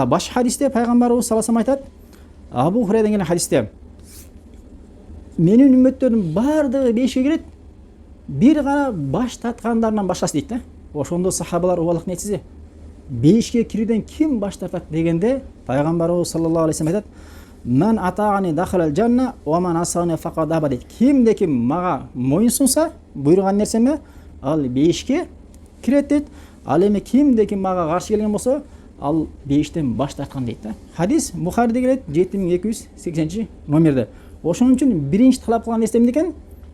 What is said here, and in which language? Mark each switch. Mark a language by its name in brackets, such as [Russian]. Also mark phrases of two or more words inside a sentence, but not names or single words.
[Kyrgyz] Башка хадисте пайгамбарыбыз [Arabic] صلى الله عليه [Kyrgyz] айтат. Абу Хурайра деген хадисте менин үммөттөрүм бардыгы бешке кирет, бир гана баш тарткандарынан башкасы дейт да. Ошондо сахабалар убалык нетсиз, бешке кирүүдөн ким баш тартат дегенде пайгамбарыбыз [Arabic] صلى الله عليه [Kyrgyz] айтат: [Arabic] "من أطاعني دخل الجنة ومن عصاني فقد أبى" дейт. [Kyrgyz] Кимде ким мага моюн сунса, буйруган нерсеме, ал бешке кирет дейт. Ал эми кимде ким мага каршы келген болсо, ал бештен баш тарткан дейт да. Хадис Бухариде келет 7280 номерде. Ошон үчүн биринчи талап кылган нерсе эмне экен?